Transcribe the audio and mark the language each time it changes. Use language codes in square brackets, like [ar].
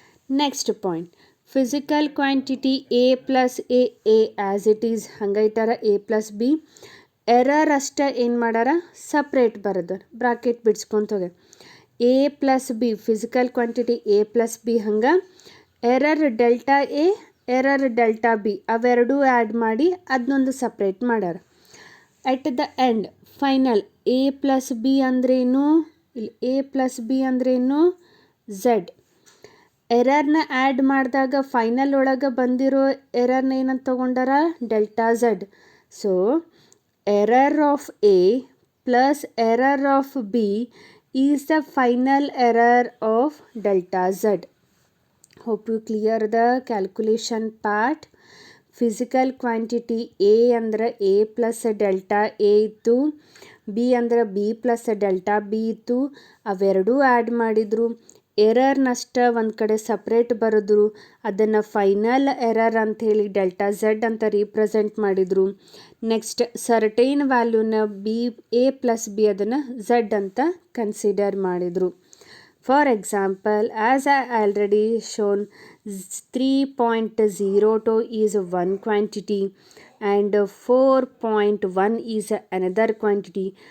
[en] Next point, physical quantity A plus A as it is hangaitara A plus B. [kn] Error ಅಷ್ಟೇ ಏನು ಮಾಡಾರ separate ಬರೋದು bracket ಬಿಡ್ಸ್ಕೊಂತೋಗೆ A plus B physical quantity A plus B ಹಂಗೆ error delta A error delta B ಅವೆರಡೂ add ಮಾಡಿ ಅದನ್ನೊಂದು separate ಮಾಡ್ಯಾರ. At the end final A plus B ಅಂದ್ರೇನು ಇಲ್ಲಿ ಎ ಪ್ಲಸ್ ಬಿ ಅಂದ್ರೇನು ಝೆಡ್. ಎರರ್ನ ಆ್ಯಡ್ ಮಾಡಿದಾಗ ಫೈನಲ್ ಒಳಗೆ ಬಂದಿರೋ ಎರರ್ನ ಏನಂತ ತೊಗೊಂಡಾರ delta Z. [en] So error of A plus error of B is the final error of delta Z. Hope you clear the calculation part. Physical quantity A ಅಂದ್ರೆ A plus delta A ಇತ್ತು, B ಅಂದ್ರೆ B plus delta B ಇತ್ತು. [kn] ಅವೆರಡೂ add ಮಾಡಿದ್ರು. ಎರರ್ನಷ್ಟ ಒಂದು ಕಡೆ separate ಬರೆದ್ರು. ಅದನ್ನು ಫೈನಲ್ ಎರರ್ ಅಂಥೇಳಿ ಡೆಲ್ಟಾ ಝೆಡ್ ಅಂತ ರೀಪ್ರೆಸೆಂಟ್ ಮಾಡಿದರು. Next certain ವ್ಯಾಲ್ಯೂನ B A plus B ಅದನ್ನು ಝೆಡ್ ಅಂತ ಕನ್ಸಿಡರ್ ಮಾಡಿದರು. [en] For example as I already shown 3.02 is one quantity and 4.1 is another quantity.